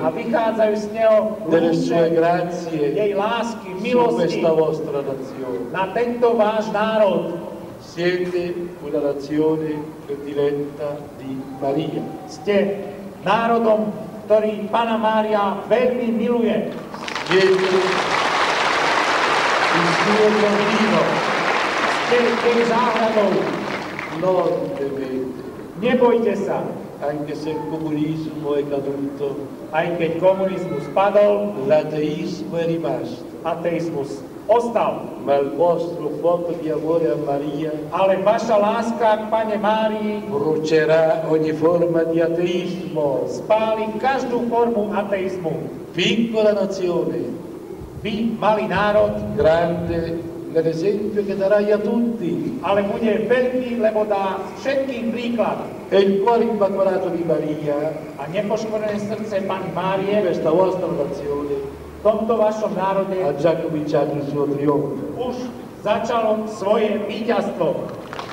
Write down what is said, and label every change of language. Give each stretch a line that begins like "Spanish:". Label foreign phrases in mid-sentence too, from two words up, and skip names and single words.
Slovak: a vychádzajú z neho
Italian: delle sue
Slovak: lúče
Italian: grazie
Slovak: jej lásky,
Italian: su
Slovak: milosti
Italian: questa vostra nazione.
Slovak: na tento váš národ.
Italian: Siete una nazione prediletta di Maria.
Slovak: Ste národom, ktorý Panna Mária veľmi miluje.
Italian: Siete il suo giardino,
Slovak: Ste jej záhradou.
Italian: non temete,
Slovak: Nebojte sa,
Italian: anche se il comunismo è caduto,
Slovak: aj keď komunizmus padol,
Italian: l'ateismo è rimasto,
Slovak: ateizmus ostal.
Italian: ma il vostro fuoco di amore a Maria
Slovak: Ale vaša láska k Panne Márii
Italian: brucerà ogni forma di ateismo.
Slovak: spáli každú formu ateizmu.
Italian: Piccola nazione,
Slovak: Vy, malý národ,
Italian: grande nell'esempio che darai a tutti.
Slovak: ale bude veľký, lebo dá všetkým príklad.
Italian: E il cuore immacolato di Maria,
Slovak: A nepoškodené srdce Panny Márie
Italian: questa vostra nazione,
Slovak: v tomto vašom národe
Italian: ha già cominciato il suo trionfo.
Slovak: už začalo svoje víťazstvo.